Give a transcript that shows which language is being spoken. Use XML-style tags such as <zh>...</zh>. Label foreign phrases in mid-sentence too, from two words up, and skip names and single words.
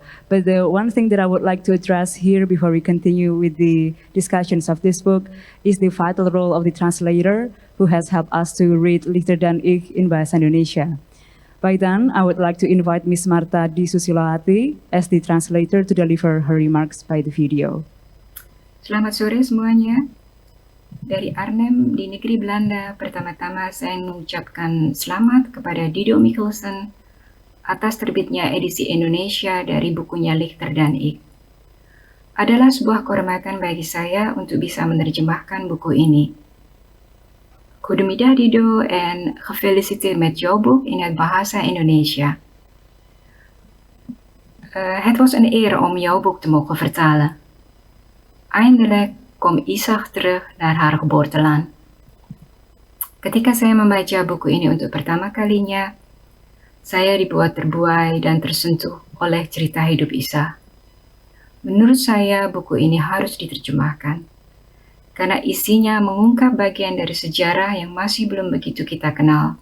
<en>But the one thing that I would like to address here before we continue with the discussions of this book is the vital role of the translator who has helped us to read Lichter dan Ik in Bahasa Indonesia. By then, I would like to invite Miss Marta Di Susilawati as the translator to deliver her remarks by the video.</en> <id>Selamat sore semuanya. Dari Arnhem di negeri Belanda, pertama-tama saya mengucapkan selamat kepada Dido Michielsen atas terbitnya edisi Indonesia dari bukunya Lichter dan Ik. Adalah sebuah kehormatan bagi saya untuk bisa menerjemahkan buku ini.</id> <nl>Goedemiddag Dido en gefeliciteerd met jouw boek in het Bahasa Indonesia. Het was een eer om jouw boek te mogen vertalen. Eindelijk komt Isah terug naar haar geboorteland.</nl> <id>Ketika saya membaca buku ini untuk pertama kalinya, saya dibuat terbuai dan tersentuh oleh cerita hidup Isah. Menurut saya, buku ini harus diterjemahkan, karena isinya mengungkap bagian dari sejarah yang masih belum begitu kita kenal.</id>